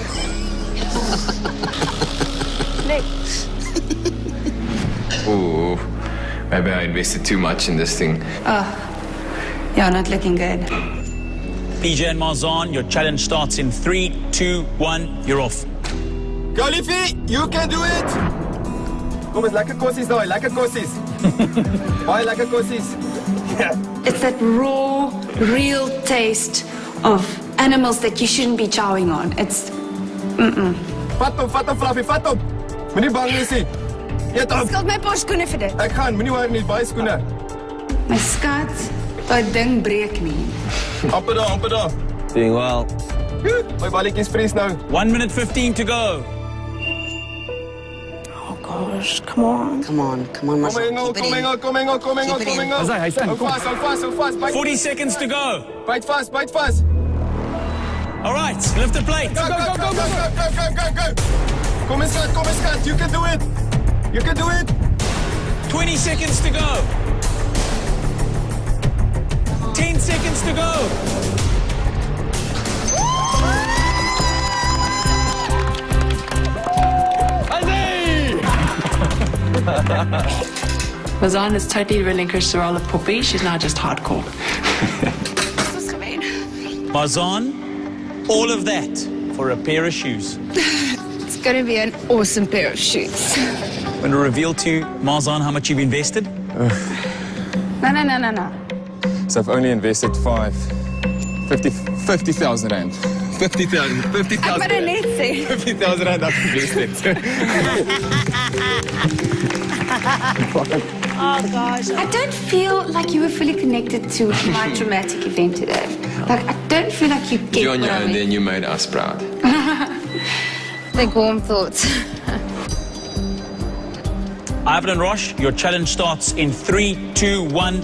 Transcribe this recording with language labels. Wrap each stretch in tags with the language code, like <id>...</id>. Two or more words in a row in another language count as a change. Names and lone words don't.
<en>Ooh, maybe I invested too much in this thing. Yeah, not looking good. PJ and Marzan, your challenge starts in 3, 2, 1, you're off. Go, Liffy. You can do it.</en> <af>Kom eens, lekker kossies daai, lekker kossies. Baie lekker kossies.</af> <en>It's that raw, real taste of animals that you shouldn't be chowing on. It's...</en> <af>Vat hom, Fluffy, vat hom. Moenie bang wees nie. Eet hom. Skuld my paar skoene vir dit. Ek gaan,</af> <en>moenie worry</en> <af>nie, baie skoene. My skat, dat ding breek nie. Amper daar.</af> <en>Doing well.</en> <af>My balletjies vries nou.</af> <en>1 minute 15 to go. Oh, gosh, come on. Come on,</en> <af>Kom Marcel. Engel.</af> <en>Keep it in.</en> <af>Hy's in. Hou vas.</af> <en>40 seconds to go.</en> <af>Byt vas.</af> <en>All right, lift the plate. Go.</en> <af>Kom eens, skat.</af> <en>You can do it. 20 seconds to go. 10 seconds to go. Marzan has totally relinquished the role of puppy. She's now just hardcore. Marzan, all of that for a pair of shoes. It's gonna be an awesome pair of shoes. I'm going to reveal to you, Marzan, how much you've invested. No. So I've only invested 50,000 rand. 50,000.</en> <af>Ek moet dit net sê.</af> <en>50,000 rand I've invested. Oh gosh. I don't feel like you were fully connected to my traumatic event today. Like, I don't feel like you get You're on what your I own, mean. then you made us proud. Think warm thoughts. Ivan and Rosh, your challenge starts in 3, 2, 1.</en>